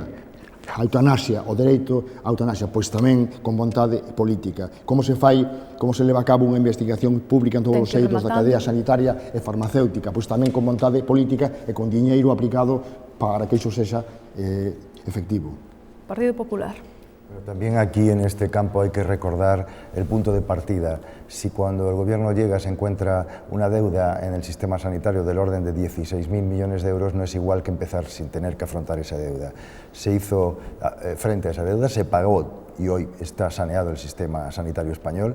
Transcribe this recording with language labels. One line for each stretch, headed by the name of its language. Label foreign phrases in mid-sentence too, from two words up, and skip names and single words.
Galician: A eutanasia, o dereito á eutanasia, pois tamén con vontade política. Como se fai, como se leva a cabo unha investigación pública en todos os eidos da cadea sanitaria e farmacéutica? Pois tamén con vontade política e con diñeiro aplicado para que iso sexa efectivo. Partido Popular.
Spanish: Pero también aquí en este campo hay que recordar el punto de partida. Si cuando el gobierno llega se encuentra una deuda en el sistema sanitario del orden de 16.000 millones de euros, no es igual que empezar sin tener que afrontar esa deuda. Se hizo frente a esa deuda, se pagó y hoy está saneado el sistema sanitario español.